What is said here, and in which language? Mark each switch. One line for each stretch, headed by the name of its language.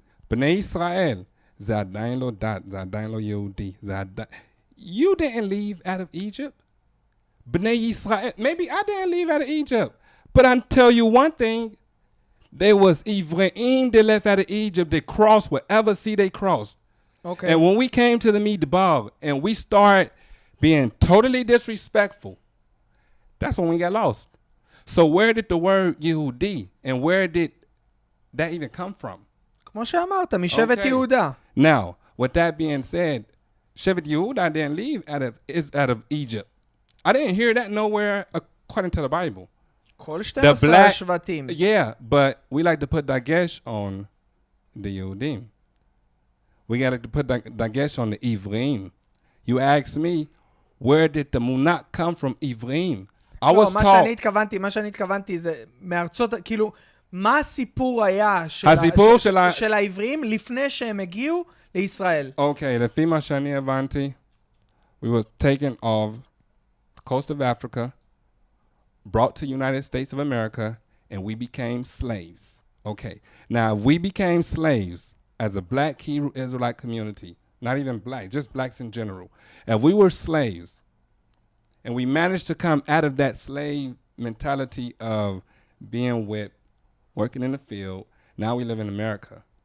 Hebrew: בני ישראל, זה עדיין לא דת, זה עדיין לא יהודי.
English: You didn't leave out of Egypt. בני ישראל, maybe I didn't leave out of Egypt. But I'll tell you one thing. There was העבריים that left out of Egypt. They crossed whatever sea they crossed.
Hebrew: אוקיי.
English: And when we came to the Midbar and we started being totally disrespectful, that's when we got lost. So where did the word Yehudi and where did that even come from?
Hebrew: כמו שאמרת, משבט יהודה.
English: Now, with that being said, Shevet Yehuda didn't leave out of Egypt. I didn't hear that nowhere according to the Bible.
Hebrew: כל 12 השבטים.
English: Yeah, but we like to put dagesh on the Yehudim. We got to put dagesh on the העבריים. You ask me, where did the Munach come from העבריים? I was taught...
Hebrew: מה שאני התכוונתי זה מארצות, כאילו, מה הסיפור היה של העבריים לפני שהם הגיעו לישראל? אוקיי, לפי מה שאני הבנתי,
English: we were taken off the coast of Africa, brought to United States of America, and we became slaves. Okay, now if we became slaves as a black Hebrew Israelite community, not even black, just blacks in general, if we were slaves, and we managed to come out of that slave mentality of being whipped, working in the field, now we live in America.